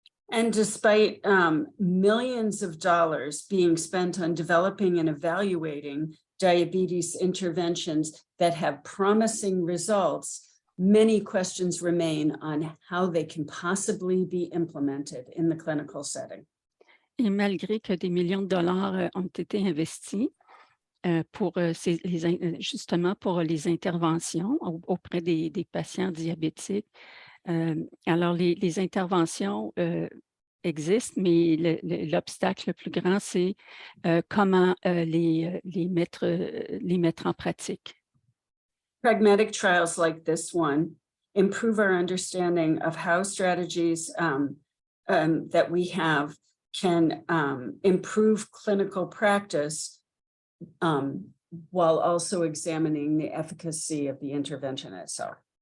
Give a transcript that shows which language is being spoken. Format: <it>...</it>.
<en>And despite millions of dollars being spent on developing and evaluating diabetes interventions that have promising results, many questions remain on how they can possibly be implemented in the clinical setting.</en> <fr>Et malgré que des millions de dollars ont été investis pour justement pour les interventions auprès des patients diabétiques, alors les interventions existent, mais l'obstacle le plus grand, c'est comment les mettre en pratique.</fr> <en>Pragmatic trials like this one improve our understanding of how strategies that we have can improve clinical practice while also examining the efficacy of the intervention itself.</en>